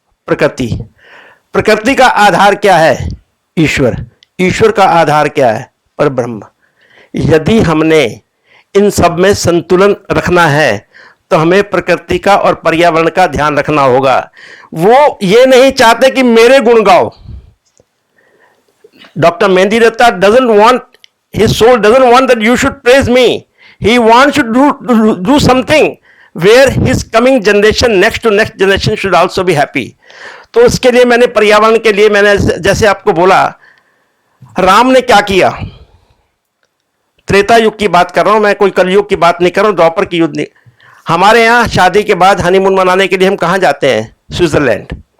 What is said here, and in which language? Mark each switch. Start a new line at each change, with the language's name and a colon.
Hindi: प्रकृति। प्रकृति का आधार क्या है? ईश्वर। ईश्वर का आधार क्या है? परब्रह्म। यदि हमने इन सब में संतुलन रखना है तो हमें प्रकृति का और पर्यावरण का ध्यान रखना होगा। वो ये नहीं चाहते कि मेरे गुण गाओ।
English: Dr. Mehendiratta doesn't want, his soul doesn't want that you should praise me. He wants you to do something where his coming generation, next to next generation should also be happy.
Hindi: तो उसके लिए मैंने पर्यावरण के लिए, मैंने जैसे आपको बोला, राम ने क्या किया? त्रेता युग की बात कर रहा हूं मैं, कोई कलयुग की बात नहीं कर रहा हूं, द्वापर की युग नहीं। हमारे यहाँ शादी के बाद हनीमून मनाने के लिए हम कहाँ जाते हैं? स्विट्जरलैंड।